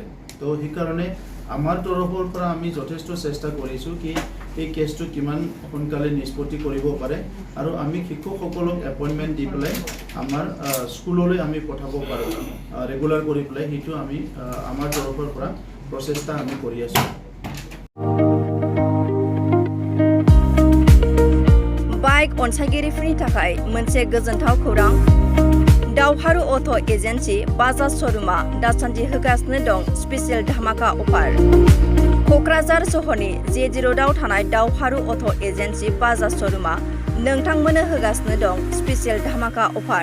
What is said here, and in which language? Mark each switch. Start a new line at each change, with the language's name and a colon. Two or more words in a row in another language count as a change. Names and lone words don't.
Assamese: তো সেইকাৰণে আমাৰ তৰফৰ পৰা আমি যথেষ্ট চেষ্টা কৰিছোঁ কি এই কেছটো কিমান সোনকালে নিষ্পত্তি কৰিব পাৰে আৰু আমি শিক্ষকসকলক এপইণ্টমেণ্ট দি পেলাই আমাৰ স্কুললৈ আমি পঠাব পাৰোঁ ৰেগুলাৰ কৰি পেলাই, সেইটো আমি আমাৰ তৰফৰ পৰা প্ৰচেষ্টা আমি কৰি আছোঁ।
Bodo: बाइक अनसायगिरिफोरनि थाखाय मोनसे गोजोनथाव खौरां। दावहारु अट' एजेन्सि बाजाज श'रुमा दासान्दि होगासिनो दं स्पेसियेल धामाका अफार। क'क्राझार सहरनि जे रोडआव थानाय दावहारु अट' एजेन्सि बाजाज श'रुमा नोंथांमोननो होगासिनो दं स्पेसियेल धामाका अफार।